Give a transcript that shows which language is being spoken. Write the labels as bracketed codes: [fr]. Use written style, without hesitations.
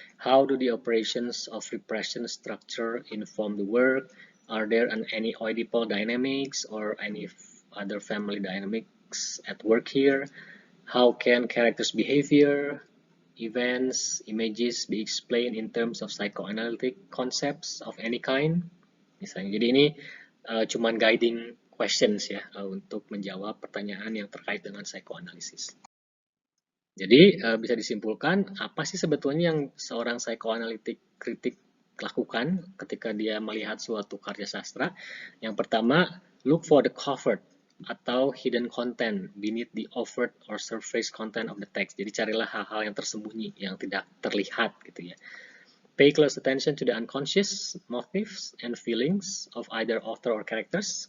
[en] How do the operations of repression structure inform the work? Are there any Oedipal dynamics or any other family dynamics at work here? How can characters' behavior, events, images be explained in terms of psychoanalytic concepts of any kind? [id] Misalnya, jadi ini cuman guiding questions ya untuk menjawab pertanyaan yang terkait dengan psychoanalysis. Jadi bisa disimpulkan apa sih sebetulnya yang seorang psychoanalytic kritik lakukan ketika dia melihat suatu karya sastra. Yang pertama, [en] look for the covert atau hidden content beneath the overt or surface content of the text. [id] Jadi carilah hal-hal yang tersembunyi, yang tidak terlihat gitu ya. [en] Pay close attention to the unconscious motives and feelings of either author or characters.